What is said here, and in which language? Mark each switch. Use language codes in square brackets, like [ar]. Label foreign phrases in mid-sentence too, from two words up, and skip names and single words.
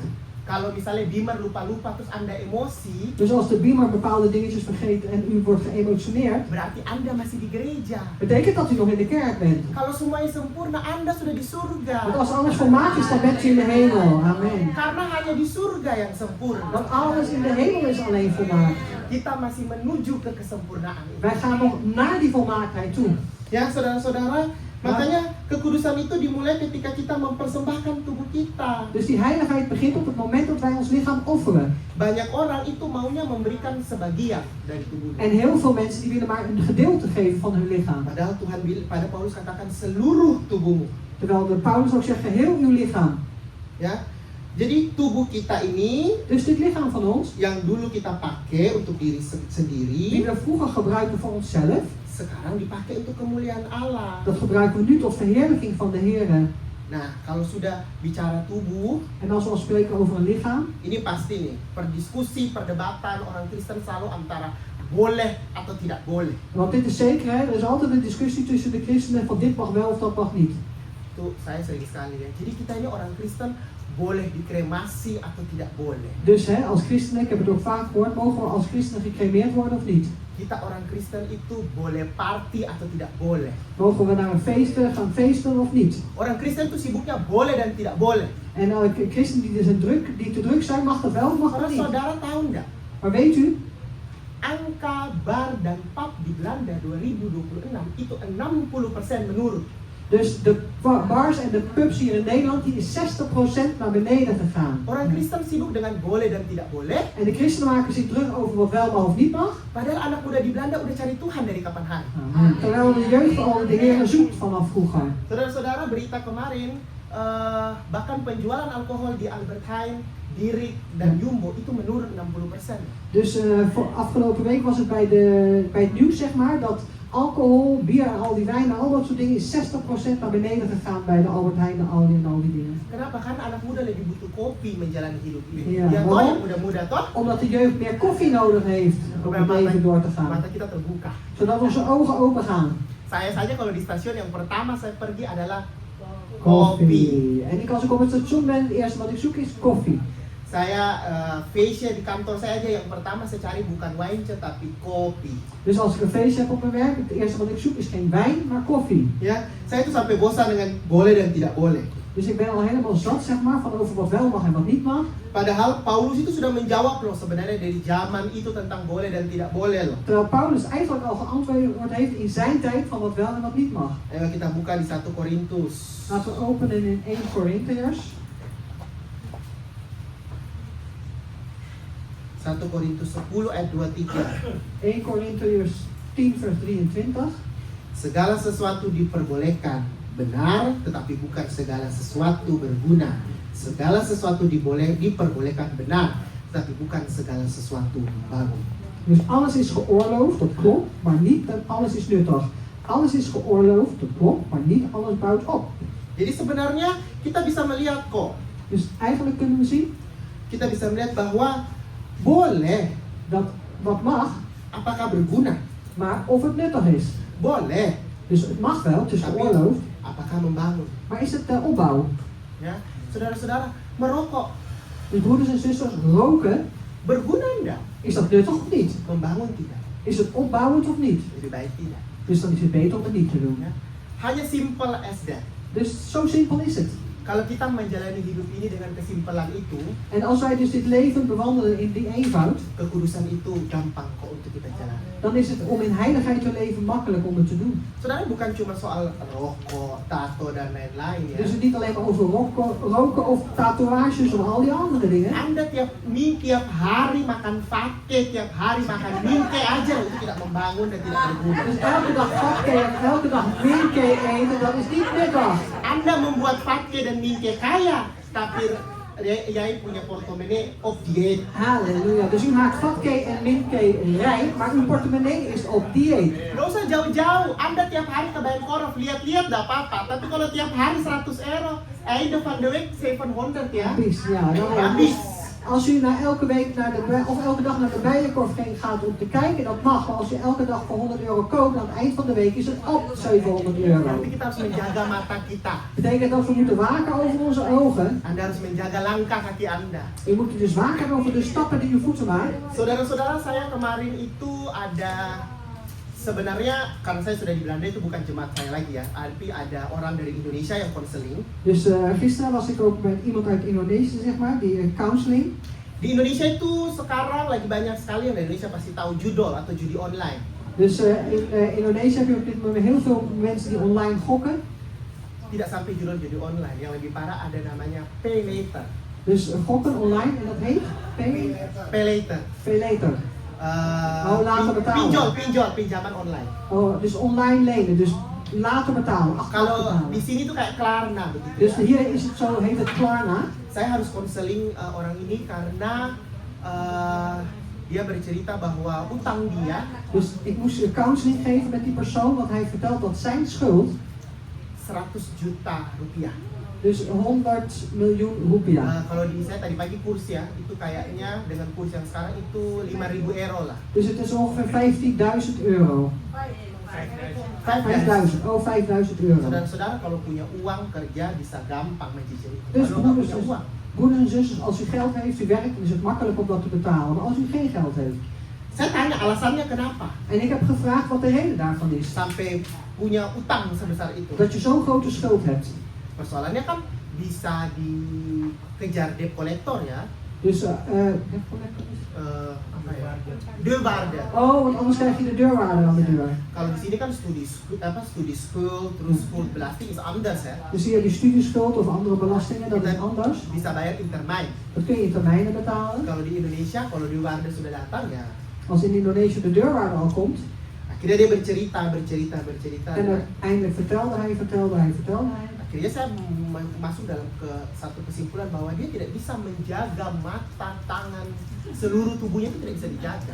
[id] kalau misalnya Bima lupa-lupa terus Anda emosi, [nl] dus als de beamer bepaalde dingetjes vergeet en u wordt geëmotioneerd, [id] berarti Anda masih di gereja. [nl] betekent dat u nog in de kerk bent. [id] Kalau semuanya sempurna, Anda sudah di surga. [nl] Want als alles volmaakt is, dan bent u in de hemel. [id] Amen. Karena hanya di surga yang sempurna. [nl] Want alles in de hemel is alleen volmaakt. [id] Kita masih menuju ke kesempurnaan itu. [nl] Wij gaan nog naar die volmaaktheid toe. [id] Ya, saudara-saudara, makanya kekudusan itu dimulai ketika kita mempersembahkan tubuh kita. [nl] Dus die heiligheid begint op het moment dat wij ons lichaam offeren. [id] Banyak orang itu maunya memberikan sebagian dari tubuhnya. [nl] En heel veel mensen die willen maar een gedeelte geven van hun lichaam. [id] Padahal Tuhan pada Paulus katakan seluruh tubuhmu. [nl] Terwijl de Paulus ook zegt geheel uw lichaam. [id] Ya. Jadi tubuh kita ini [nl] Dus dit lichaam van ons, [id] yang dulu kita pakai untuk diri [nl] die [id] sendiri, [nl] we vroeger gebruikten voor onszelf, [id] sekarang dipakai untuk kemuliaan Allah. [nl] dat gebruiken we nu tot verheerlijking van de Heer. [id] Nah, kalau sudah bicara tubuh, [nl] En als we al spreken over een lichaam, [id] ini pasti nih, perdebatan orang Kristen selalu antara boleh atau tidak boleh. [nl] want dit is zeker, hè, er is altijd een discussie tussen de christenen van dit mag wel of dat mag niet. [id] Itu saya sering sekali ya. Jadi kita ini orang Kristen boleh dikremasi atau tidak boleh. [nl] Dus hè, als christenen, ik heb het ook vaak gehoord, mogen we als christenen gecremeerd worden of niet? [id] Kita orang Kristen itu boleh party atau tidak boleh. [nl] Mogen we naar een feest gaan feesten of niet? [id] Orang Kristen itu sibuknya boleh dan tidak boleh. [nl] En christenen die te druk zijn, mag dat wel of mag dat [id] Karena [nl] niet? [id] saudara tahu nggak? [nl] Maar weet u, [id] Angka bar dan pub di Belanda 2026 itu 60% menurun. [nl] dus de bars en de pubs hier in Nederland, die is 60% naar beneden gegaan. [id] Orang Kristen sibuk dengan boleh dan tidak boleh. [nl] En de christenen maken zich druk over wat wel mag of niet mag. [id] Padahal anak muda di Belanda udah cari Tuhan dari kapan hari. [nl] Terwijl de jeugd al de Heer zoekt vanaf vroeger. [id] Saudara-saudara, berita kemarin bahkan penjualan alkohol di Albert Heijn, Dirik dan Jumbo itu menurun 60%. [nl] Dus afgelopen week was het bij het nieuws, zeg maar, dat alcohol, bier en al die wijn en al dat soort dingen is 60% naar beneden gegaan bij de Albert Heijn en al die dingen. [id] Kenapa? Karena anak muda lebih butuh kopi menjalani hidup ini. Iya, Ya toh [nl] waarom? [id] yang muda-muda toh. [nl] Omdat de jeugd meer koffie nodig heeft om het leven door te gaan. [id] Mata kita terbuka. [nl] Zodat onze ogen open gaan. [id] Saya saja kalau di stasiun yang pertama saya pergi adalah [nl] Koffie. En als ik op het station ben, het eerste wat ik zoek is koffie. [id] Saya facial di kantor saya aja yang pertama saya cari bukan wine tapi kopi. [nl] Dus als ik een feest heb op mijn werk, het eerste wat ik zoek is geen wijn, maar koffie. [id] Ya, saya tuh sampai bosan dengan boleh dan tidak boleh. [nl] Dus ik ben al helemaal zat, zeg maar, van over wat wel mag en wat niet mag. [id] Padahal Paulus itu sudah menjawab loh sebenarnya dari zaman itu tentang boleh dan tidak boleh loh. [nl] Terwijl Paulus eigenlijk al geantwoord heeft in zijn tijd van wat wel en wat niet mag. [id] Ayo kita buka di 1 Korintus. [nl] Laten we openen in 1 Korintiërs. [id] 1 Korintus 10 ayat 23. [nl] 1 Korintiërs 10 vers 23. [id] Segala sesuatu diperbolehkan, benar, tetapi bukan segala sesuatu berguna. Segala sesuatu diperbolehkan benar, tetapi bukan segala sesuatu baru. [nl] Dus alles is geoorloofd, dat klopt, maar niet alles is nuttig. Alles is geoorloofd, dat klopt, maar niet alles bouwt op. [id] Jadi sebenarnya kita bisa melihat kok, [nl] Dus eigenlijk kunnen we zien [id] kita bisa melihat bahwa boleh, [nl] dat wat mag, [id] apakah berguna? [nl] maar of het nuttig is. [id] Boleh, [nl] Dus het mag wel, het is geoorloofd, [id] apakah membangun? [nl] maar is het opbouw? [id] Ya, saudara-saudara, merokok [nl] Dus broeders en zusters, roken, [id] berguna enggak? [nl] is dat nuttig of niet? [id] Membangun tidak? [nl] Is het opbouwend of niet? [id] Lebih baik tidak. [nl] Dus dan is het beter om het niet te doen. [id] Ya. Hanya [en] simple as that. [nl] Dus zo simpel is het. [id] Kalau kita menjalani hidup ini dengan kesimpelan itu, [nl] En als wij dus dit leven bewandelen in die eenvoud, [id] kekudusan itu gampang kok untuk kita jalani. [nl] dan is het om in heiligheid te leven makkelijk om het te doen. [id] Saudara, bukan cuma soal rokok, tato dan lain-lain ya. [nl] Dus het niet alleen maar over roken of tatoeages of al die andere dingen. [id] Anda tiap hari makan fake, tiap hari makan mingke aja itu tidak membangun dan tidak berguna. [nl] Dus elke dag vakke en elke dag minke eten, dat is niet nuttig. [id] Anda membuat fake dan mingke kaya, tapi jij punya portemonnee op dieet. Halleluja. [nl] Dus u maakt vatke en minke rijk, maar uw portemonnee is op dieet. [id] Gak usah jauh-jauh, Anda tiap hari ke Bayangkorof, lihat-lihat gak apa-apa. Tapi kalau tiap hari 100 euro, [nl] einde van de week [id] 700 ya. Habis, ja. Habis. [nl] Als u elke week naar of elke dag naar de Bijenkorf gaat om te kijken, dat mag. Maar als u elke dag voor 100 euro koopt, aan het eind van de week is het op 700 euro. [id] Nanti kita harus menjaga mata kita. [nl] Betekent dat we moeten waken over onze ogen. [id] Anda harus menjaga langkah kaki Anda. [nl] U moet dus waken over de stappen die uw voeten maakt. [id] Saudara-saudara, saya kemarin itu ada, sebenarnya karena saya sudah di Belanda itu bukan jemaat saya lagi ya, tapi ada orang dari Indonesia yang konseling. [nl] Dus gisteren was ik ook met iemand uit Indonesië, zeg maar, die counseling. [id] Di Indonesia itu sekarang lagi banyak sekali yang dari Indonesia pasti tahu judol atau judi online. [nl] Dus in Indonesië heb je op dit moment heel veel mensen die online gokken. [id] Tidak sampai judul judi online, yang lebih parah ada namanya [en] pay later. [nl] Dus gokken online en dat heet [en] Pay later. pay later. [nl] Later betalen. [id] Pinjaman online. [nl] Oh, dus online lenen, dus later betalen. [id] Kalau [nl] betalen. [id] di sini tuh kayak Klarna begitu. [nl] Dus [id] Ya. [nl] hier is het zo, heet het Klarna. [id] Saya harus konseling orang ini karena dia bercerita bahwa utang dia [nl] Dus ik moest counseling geven met die persoon, want hij vertelt dat zijn schuld, [id] 100 juta rupiah. [nl] dus 100 miljoen rupiah. [id] Kalau di saya tadi pagi kurs ya, itu kayaknya dengan kurs yang sekarang itu 5.000 euro lah. [nl] Dus het is ongeveer 15.000 euro. 5.000, oh 5.000 euro. [id] Saudara-saudara kalau punya uang kerja bisa gampang mencicil itu. [nl] Dus [id] Kalau nggak punya uang, [nl] broeders en zusters, als u geld heeft, u werkt, dan is het makkelijk om dat te betalen. Maar als u geen geld heeft. [id] saya tanya alasannya kenapa [nl] En ik heb gevraagd wat de reden daarvan is. [id] sampai punya utang sebesar itu. [nl] Dat je zo'n grote schuld hebt. [id] Persoalannya kan bisa dikejar [en] debt collector [id] ya. [nl] Dus, [id] Apa ya? [nl] Deurwaarde. oh, want anders krijg je de deurwaarde aan de deur. [id] Kalau di sini kan studi school, terus [nl] school belasting is anders [id] ya. [nl] Dus hier die studieschuld of andere belastingen, dat is anders. [id] Bisa bayar intermijn. [nl] Dat kun je in termijnen betalen. [id] Kalau di Indonesia, kalau deurwaarde sudah datang ya. [nl] Als in Indonesië de deurwaarde al komt. [id] Akhirnya dia bercerita. [nl] En uiteindelijk vertelde hij. [id] Akhirnya saya masuk dalam satu kesimpulan bahwa dia tidak bisa menjaga mata, tangan, seluruh tubuhnya itu tidak bisa dijaga.